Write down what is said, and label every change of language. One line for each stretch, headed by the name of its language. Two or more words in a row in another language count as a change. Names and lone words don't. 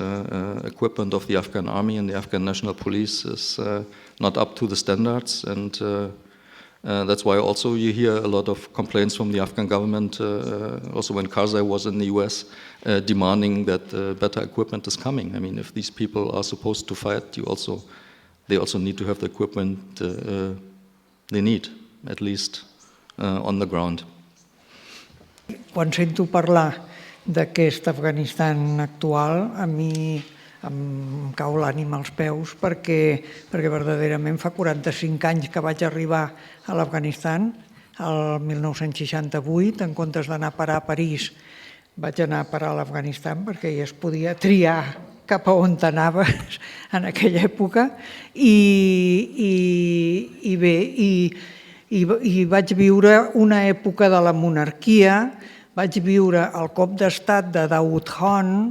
English: Equipment of the Afghan army and the Afghan national police is not up to the standards, and that's why also you hear a lot of complaints from the Afghan government, also when Karzai was in the US, demanding that better equipment is coming. I mean, if these people are supposed to fight, they also need to have the equipment they need, at least on the ground.
Catalan: Quan sento parlar d'aquest Afganistan actual, a mi em cau l'ànima als peus perquè verdaderament fa 45 anys que vaig arribar a l'Afganistan, el 1968, en comptes d'anar a parar a París, vaig anar a parar a l'Afganistan perquè ja es podia triar cap a on anaves en aquella època i vaig viure una època de la monarquia, vaig viure el cop d'estat de Daoud Khan.